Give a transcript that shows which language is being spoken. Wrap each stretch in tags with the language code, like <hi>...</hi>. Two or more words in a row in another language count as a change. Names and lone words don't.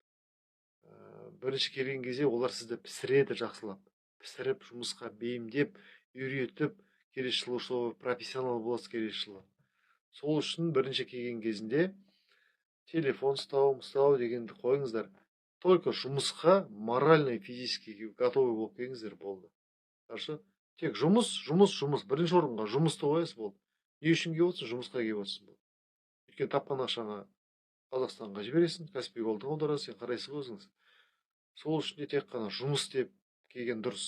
<kk>Бірінші келген кезде олар сізді пісіреді жақсылап, пісіріп жұмысқа бейімдеп, үйретіп, келесі жылы сол профессионал боласыз келесі жылы. Сол үшін бірінші келген кезінде телефон ұстау дегенді қойыңыздар. Только жұмысқа</kk> <ru>морально и физически готовы</ru> <kk>болып келіңіздер болды. Хорошо? Тек жұмыс. Бірінші орынға жұмысты қоясыз болды. Не үшін келіп отырсың? Жұмысқа келіп отырсың болды. Өйткені тапқан ақшаңа Қазақстанға жібересің, Каспий голды қолдарасыз, сен қарайсыз өзіңіз. Сол үшін де тек қана жұмыс деп келген дұрыс.</kk>